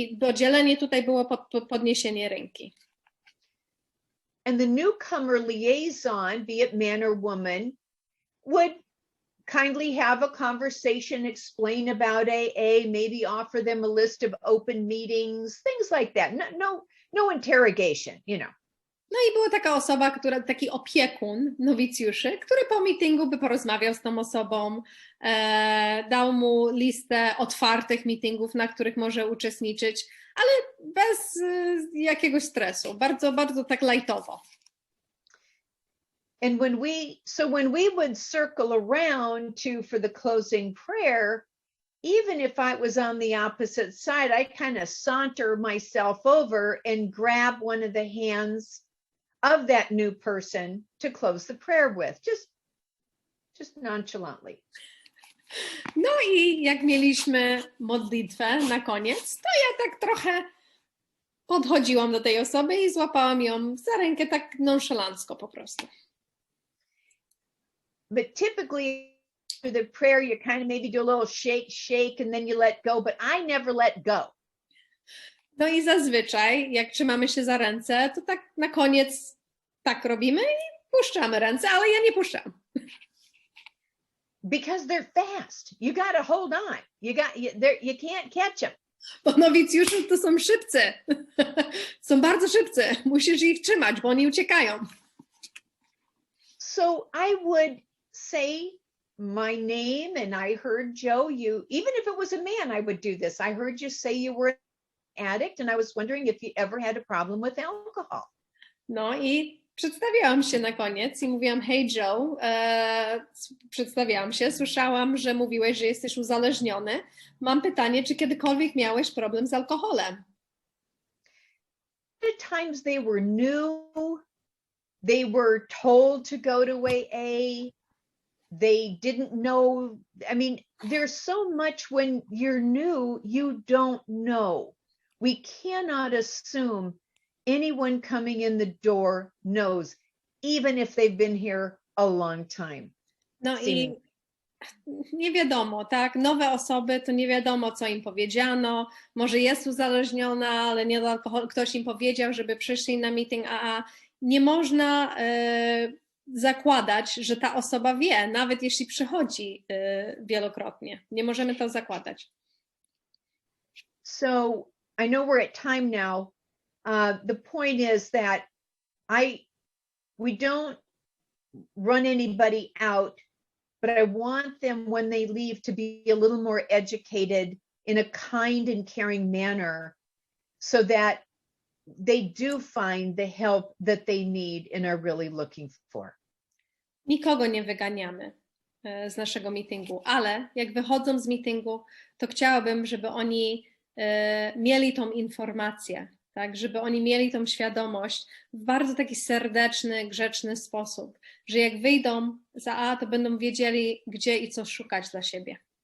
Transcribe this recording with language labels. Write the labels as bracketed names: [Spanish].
[Polish] I dzielenie tutaj było podniesienie ręki. [English] And the newcomer liaison, be it man or woman, would kindly have a conversation, explain about AA, maybe offer them a list of open meetings, things like that. No interrogation, you know. [Polish] No i była taka osoba, taki opiekun nowicjuszy, który po meetingu by porozmawiał z tą osobą, dał mu listę otwartych meetingów, na których może uczestniczyć, ale bez jakiegoś stresu, bardzo, bardzo tak lightowo. [English] And when we would circle around for the closing prayer, even if I was on the opposite side, I kind of saunter myself over and grab one of the hands of that new person to close the prayer with, just nonchalantly. [Polish] No i jak mieliśmy modlitwę na koniec, to ja tak trochę podchodziłam do tej osoby i złapałam ją za rękę tak nonszalancko po prostu. [English] But typically through the prayer, you kind of maybe do a little shake, and then you let go, but I never let go. No i zazwyczaj, jak trzymamy się za ręce, to tak na koniec tak robimy i puszczamy ręce, ale ja nie puszczam. Because they're fast. You got to hold on. You can't catch them. [Polish] Bo nowicjusze to są szybcy. Są bardzo szybcy. Musisz ich trzymać, bo oni uciekają. [English] So I would say my name, and I heard, Joe, even if it was a man, I would do this. I heard you say you were an addict, and I was wondering if you ever had a problem with alcohol. [Polish] No i Przedstawiałam się na koniec i mówiłam: Hey Joe, przedstawiałam się, słyszałam, że mówiłeś, że jesteś uzależniony. Mam pytanie, czy kiedykolwiek miałeś problem z alkoholem? [English] At times they were new, they were told to go to AA, they didn't know. I mean, there's so much when you're new, you don't know. We cannot assume anyone coming in the door knows, even if they've been here a long time. [Polish] No i nie wiadomo, tak? Nowe osoby, to nie wiadomo, co im powiedziano. Może jest uzależniona, ale nie do alkoholu. Ktoś im powiedział, żeby przyszli na meeting AA. Nie można zakładać, że ta osoba wie, nawet jeśli przychodzi wielokrotnie. Nie możemy to zakładać. [English] So I know we're at time now. The point is that we don't run anybody out, but I want them when they leave to be a little more educated in a kind and caring manner so that they do find the help that they need and are really looking for. [Polish] Nikogo nie wyganiamy z naszego meetingu, ale jak wychodzą z meetingu, to chciałabym, żeby oni mieli tą informację, tak, żeby oni mieli tą świadomość w bardzo taki serdeczny, grzeczny sposób, że jak wyjdą za AA, to będą wiedzieli, gdzie i co szukać dla siebie.